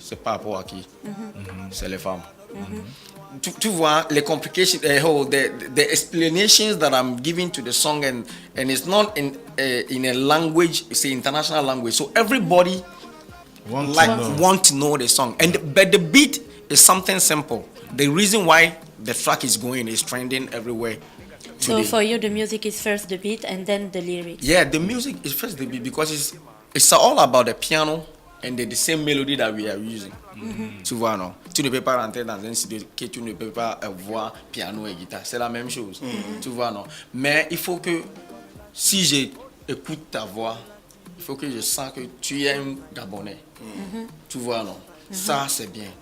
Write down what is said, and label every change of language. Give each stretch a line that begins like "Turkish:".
French: C'est par rapport à qui? C'est les femmes. Tu vois, les complications,
English: the explanations that I'm giving to the song, and it's not in a language, it's an international language. So everybody want to know the song. But the beat is something simple. The reason why the track is going is trending everywhere. So for you, the music is first the beat and then the lyrics? Yeah, the music is first the beat because it's all about the piano and the same melody that we are using.
French: Tu vois, non? Tu ne peux pas rentrer dans un studio que tu ne peux pas voir piano et guitare. C'est la même chose. Tu vois, non? Mais il faut que, si j'écoute ta voix, il faut que je sens que tu es un Gabonais. Tu vois, non? Ça, c'est bien.